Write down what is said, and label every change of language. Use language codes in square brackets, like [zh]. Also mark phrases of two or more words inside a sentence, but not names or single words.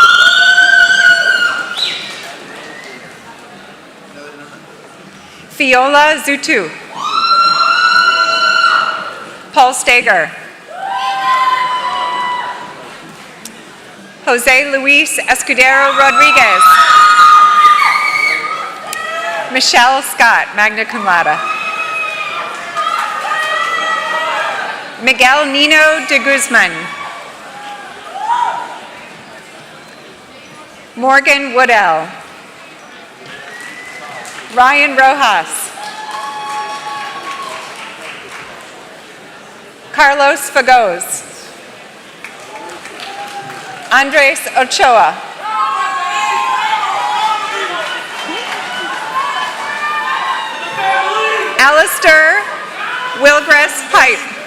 [en] Fiola Zutu. Paul Steger. Jose Luis Escudero Rodriguez. Michelle Scott, [la] magna cum laude. [en] Miguel Nino de Guzman. Morgan Woodell. Ryan Rojas. Carlos Fagoz. Andres Ochoa. Alistair Wilgress Pipe.